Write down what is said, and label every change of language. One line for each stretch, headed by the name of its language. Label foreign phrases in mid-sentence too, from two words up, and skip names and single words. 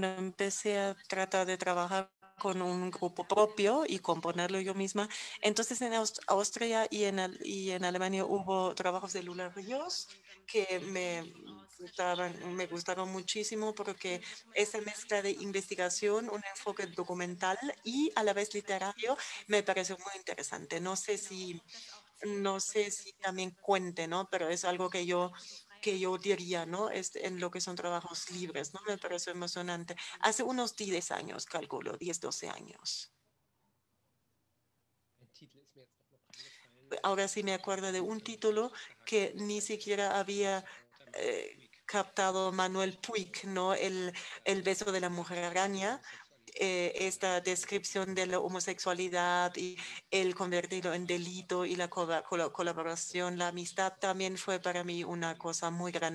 Spanish: empecé a tratar de trabajar con un grupo propio y componerlo yo misma, entonces en Austria y en Alemania hubo trabajos de Lula Ríos que me gustaron muchísimo porque esa mezcla de investigación, un enfoque documental y a la vez literario me pareció muy interesante. No sé si también cuente, ¿no? Pero es algo que yo diría, ¿no? En lo que son trabajos libres, ¿no? Me pareció emocionante. Hace unos 10 años, calculo, 10, 12 años.
German: Ein Titel ist mir jetzt noch eingefallen.
Spanish: Ahora sí me acuerdo de un título que ni siquiera había captado Manuel Puig, ¿no? El beso de la mujer araña. Esta descripción de la homosexualidad y el convertirlo en delito y la colaboración, la amistad también fue para mí una cosa muy grande.